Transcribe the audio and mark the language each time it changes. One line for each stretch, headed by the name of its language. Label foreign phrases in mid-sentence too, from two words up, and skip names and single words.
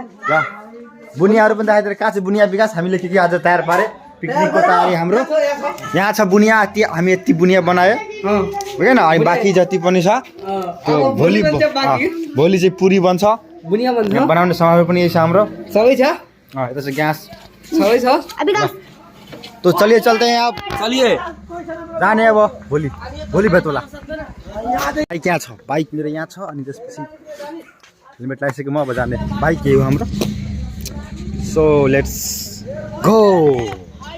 Nepali: ल बुनियाहरू पनि देखाइदिएर कहाँ छ बुनिया विकास हामीले के आज तयार पारे पिकनिकको तयारी हाम्रो यहाँ छ बुनिया हामी यति बुनिया बनायो होइन अनि बाँकी जति पनि छ त्यो भोलि चाहिँ पुरी बन्छ बुनिया बन्छ बनाउने सामान पनि यही छ हाम्रो सबै छ यता छ ग्यास सबै छ
Hindi: तो चलिए चलते हैं आप चलिए
Nepali: जाने अब भोलि भेट होला बाइक यहाँ छ बाइक मेरो यहाँ छ अनि त्यसपछि हेलमेट लगाइसकेँ म अब जाने बाइक यही हो हाम्रो
English: so let's go